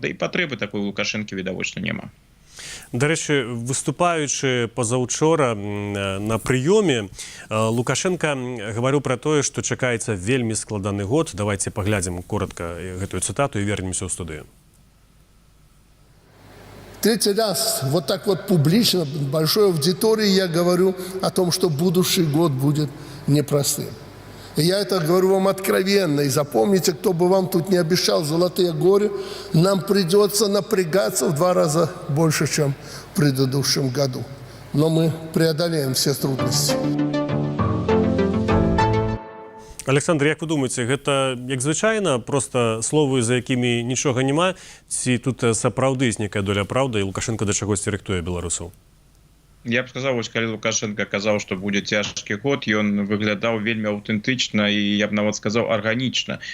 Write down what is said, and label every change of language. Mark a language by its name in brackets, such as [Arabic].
[Belarusian] Да і патрэбы такой Лукашэнкі відавочна няма. Да рэчы, выступаючы пазаўчора на прыёме, Лукашенко гаварыў пра тое, што чакаецца вельмі складаны год. Давайте паглядзім коротка гэтую цытату і вернемся ў студыю. [Russian] Третий раз вот так вот публично, большой аудитории я говорю о том, что будущий год будет непростым. И я это говорю вам откровенно. И запомните, кто бы вам тут не обещал золотые горы, нам придется напрягаться в 2 раза больше, чем в предыдущем году. Но мы преодолеем все трудности. [Belarusian] Александр, як вы думаеце, гэта як звычайна, проста словы, за якімі нічога няма, ці тут сапраўды ёсць нейкая доля праўды, і Лукашенко да чагосьці рыхтуе беларусаў? Я б сказаў, вось калі Лукашенко казаў, што будзе цяжкі год, ён выглядаў вельмі аўтэнтычна і, я б нават сказаў, арганічна.